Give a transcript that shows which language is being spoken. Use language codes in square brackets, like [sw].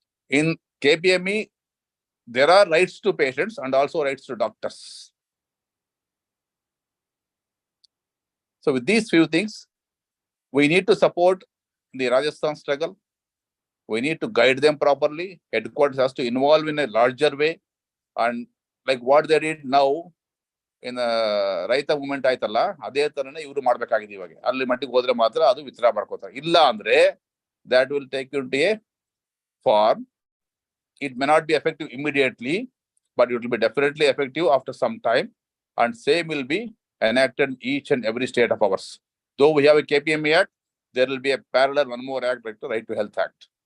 [en] In KPME, there are rights to patients and also rights to doctors. So with these few things, we need to support the Rajasthan struggle. We need to guide them properly. Headquarters has to involve in a larger way and like what they did now in [kn] ರೈತ movement ಆಯ್ತಲ್ಲ, ಅದೇ ತರನೇ ಇವ್ರು ಮಾಡ್ಬೇಕಾಗಿದೆ. ಇವಾಗ ಅಲ್ಲಿ ಮಟ್ಟಿಗೆ ಹೋದ್ರೆ ಮಾತ್ರ ಅದು ವಿತ್ಡ್ರಾ ಮಾಡ್ಕೋತಾರೆ. ಇಲ್ಲ ಅಂದ್ರೆ [en] that will take you to a form. It may not be effective immediately, but it will be definitely effective after some time, and same will be enacted in each and every state of ours. Though we have a KPMA Act, there will be a parallel one more act, like the Right to Health Act.